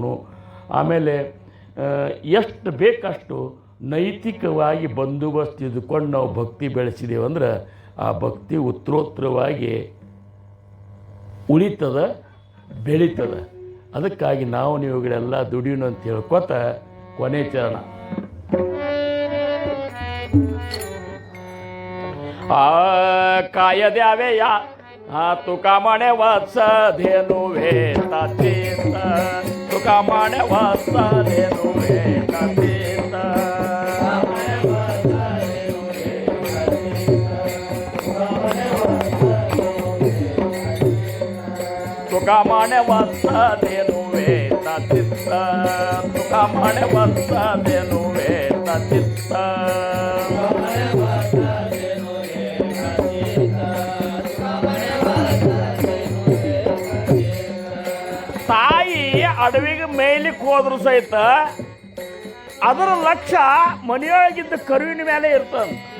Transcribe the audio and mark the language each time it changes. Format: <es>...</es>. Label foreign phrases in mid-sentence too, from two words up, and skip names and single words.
<kn>ಆಮೇಲೆ ಎಷ್ಟು ಬೇಕಷ್ಟು ನೈತಿಕವಾಗಿ ಬಂದೋಬಸ್ತ್ ಇದ್ಕೊಂಡು ನಾವು ಭಕ್ತಿ ಬೆಳೆಸಿದ್ದೇವೆ ಅಂದ್ರೆ ಆ ಭಕ್ತಿ ಉತ್ತರೋತ್ತರವಾಗಿ ಉಳಿತದ, ಬೆಳೀತದ. ಅದಕ್ಕಾಗಿ ನೀವುಗಳೆಲ್ಲ ದುಡಿಯೋಣ ಅಂತ ಹೇಳ್ಕೊತ ಕೊನೆ ಚರಣ.</kn> <mr>काय द्यावेया तुका म्हणे वत्स धेनुवे तातीत, तुका म्हणे वत्स धेनुवे तातीत, तुका म्हणे वत्स धेनुवे तातीत, तुका म्हणे वत्स धेनुवे तातीत.</mr> <kn>ತಾಯಿ ಅಡವಿಗೆ ಮೇಯ್ಲಿಕ್ಕೆ ಹೋದ್ರು ಸಹಿತ ಅದರ ಲಕ್ಷ್ಯ ಮನೆಯೊಳಗಿದ್ದ ಕರುವಿನ ಮೇಲೆ ಇರ್ತದೆ.</kn>